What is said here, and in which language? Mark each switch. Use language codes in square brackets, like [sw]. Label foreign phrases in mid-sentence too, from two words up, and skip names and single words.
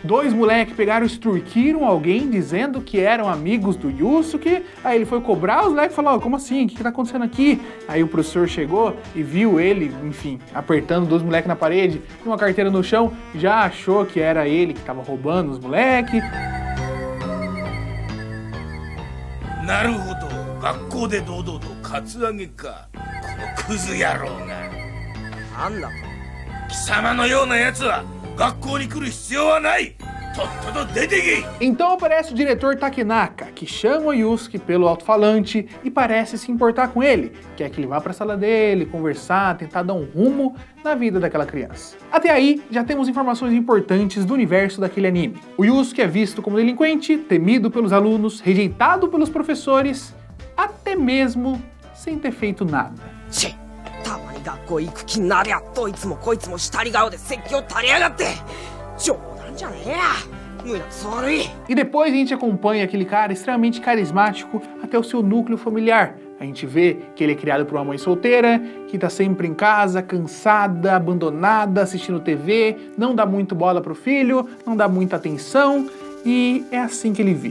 [pt] Dois moleques pegaram e extorquiram alguém dizendo que eram amigos do Yusuke, aí ele foi cobrar, os moleques falaram, como assim, o que tá acontecendo aqui? Aí o professor chegou e viu ele, enfim, apertando dois moleques na parede, uma carteira no chão, já achou que era ele que tava roubando os moleques. [ja] なるほど、学校で堂々とカツアゲか。このクズ野郎が。なんだ。貴様のような奴は学校に来る必要はない。とっとと出てけ。 [pt] Então aparece o diretor Takenaka, que chama o Yusuke pelo alto-falante e parece se importar com ele, quer que ele vá para a sala dele, conversar, tentar dar um rumo na vida daquela criança. Até aí, já temos informações importantes do universo daquele anime. O Yusuke é visto como delinquente, temido pelos alunos, rejeitado pelos professores, até mesmo sem ter feito nada. [ja] たまに学校行く気になりゃどいつもこいつも下り顔で説教垂れやがって冗談じゃねえや胸くそ悪い [pt] E depois a gente acompanha aquele cara extremamente carismático até o seu núcleo familiar. A gente vê que ele é criado por uma mãe solteira, que tá sempre em casa, cansada, abandonada, assistindo TV, não dá muito bola pro filho, não dá muita atenção, e é assim que ele vive.